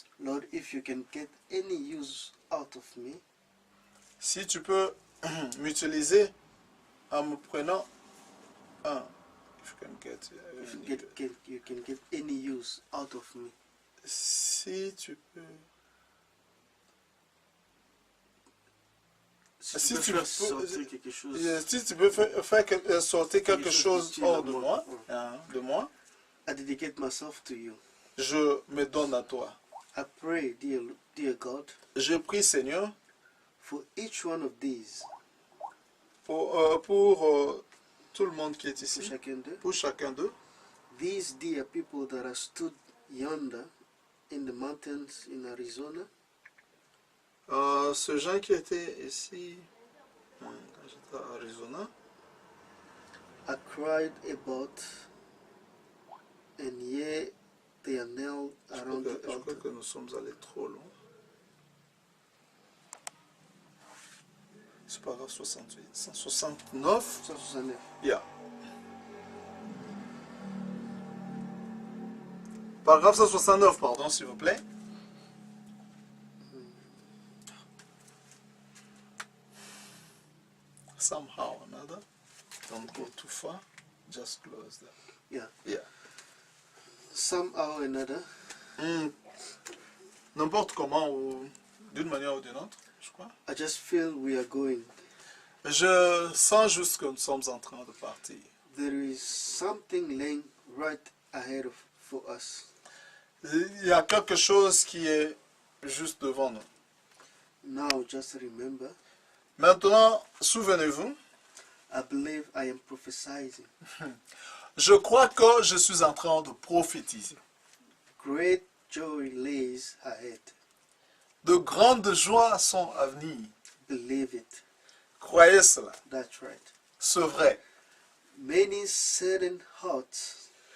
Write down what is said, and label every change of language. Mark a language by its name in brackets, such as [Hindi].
[English] Lord, if you can get any use out of me, [French] si tu peux m'utiliser en me prenant un. [English] If you can get, you can get any use out of me. [French] si tu peux. Si tu peux faire sortir quelque chose, si tu peux faire sortir quelque chose hors de moi, [English] I dedicate myself to you. [French] je me donne à toi. [English] I pray, dear God, [French] Je prie, Seigneur, [English] for each one of these, [French] pour tout le monde qui est ici, pour chacun d'eux, [English] these dear people that are stood yonder in the mountains in Arizona, [French] ce gens qui étaient ici, quand j'étais à Arizona, [English] I cried about, and yet they are nailed around the [French] je crois [English] altar. [French] que nous sommes allés trop loin. C'est paragraphe 68, 169. 169. [English] Yeah. [French] Paragraphe 169, pardon, s'il vous plaît. [English] Somehow or another, don't go too far, just close that. Yeah. Yeah. Somehow or another, [French] N'importe comment ou d'une manière ou d'une autre, je crois. [English] I just feel we are going. [French] Je sens juste que nous sommes en train de partir. [English] There is something laying right ahead for us. [French] Il y a quelque chose qui est juste devant nous. [English] Now, just remember, [French] Maintenant, souvenez-vous, [English] I believe I am prophesying. [French] je crois que je suis en train de prophétiser. [English] Great joy lays ahead. [French] De grandes joies sont à venir. [English] Believe it. [French] Croyez cela. [English] That's right. [French] C'est vrai. [English] Many saddened hearts